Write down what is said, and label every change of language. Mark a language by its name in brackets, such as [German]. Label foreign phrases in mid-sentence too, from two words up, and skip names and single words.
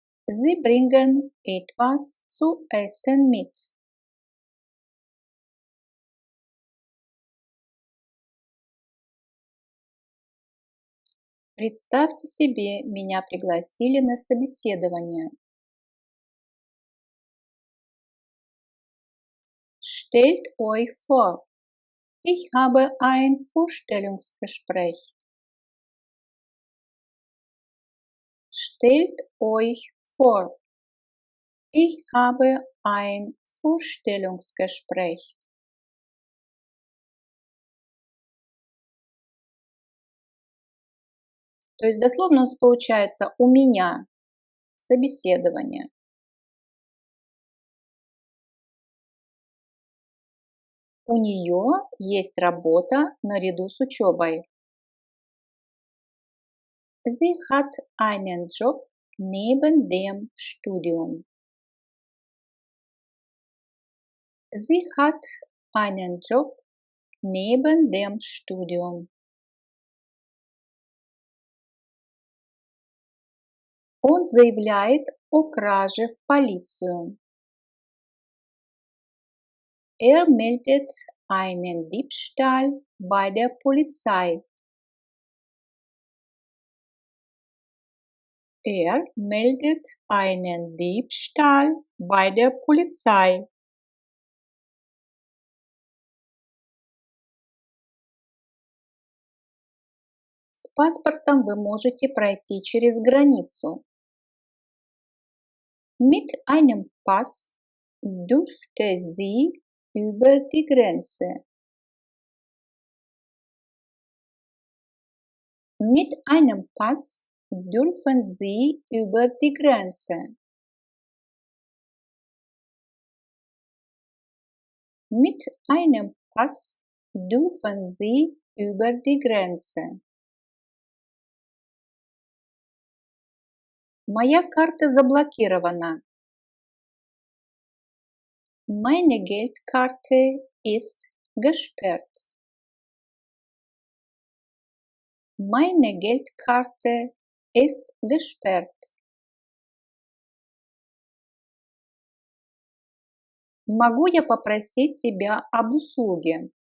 [German] Sie bringen etwas zu essen mit. [Russian] Представьте себе, меня пригласили на собеседование. [German] Stellt euch vor, ich habe ein Vorstellungsgespräch. Stellt euch vor, ich habe ein Vorstellungsgespräch. [Russian] То есть дословно у нас получается «у меня собеседование». У нее есть работа наряду с учебой. [German] Sie hat einen Job neben dem Studium. Sie hat einen Job neben dem Studium. [Russian] Он заявляет о краже в полицию. [German] Er meldet einen Diebstahl bei der Polizei. Er meldet einen Diebstahl bei der Polizei. [Russian] С паспортом вы можете пройти через границу. [German] Mit einem Pass dürfte sie über die Grenze. Mit einem Pass dürfen sie über die Grenze. Mit einem Pass dürfen sie über die Grenze. [Russian] Моя карта заблокирована. [German] Meine Geldkarte ist gesperrt. Meine Geldkarte ist gesperrt. [Russian] Могу я попросить тебя об услуге?